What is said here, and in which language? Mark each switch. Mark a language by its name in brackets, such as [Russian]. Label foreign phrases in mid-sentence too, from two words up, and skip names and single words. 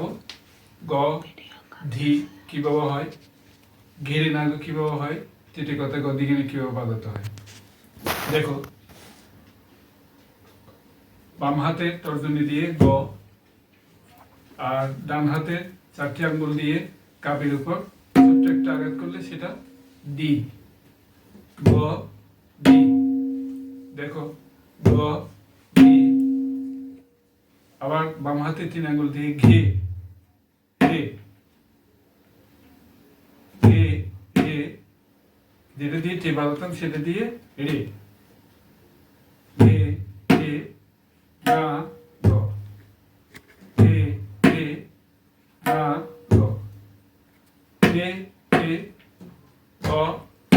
[Bangla] গ ধি কিভাবে হয়, ঘেরে না কিভাবে হয়, তেটে কথা গ দিকে কিভাবে বাজাতে হয়। দেখো, বাম হাতের তর্জনী দিয়ে গ আর ডান হাতের 4টি আঙ্গুল দিয়ে কাপের উপর ছোট্ট একটা আঘাত করলে সেটা দি। গ দি। দেখো, গ দি। আবার বাম হাতে 3 আঙ্গুল দিয়ে ঘে রে ঘে রে, যেটা দিয়ে টে বাজাতাম সেটা দিয়ে রে ঘে রে না গ ঘে রে না গ ঘে রে গ না।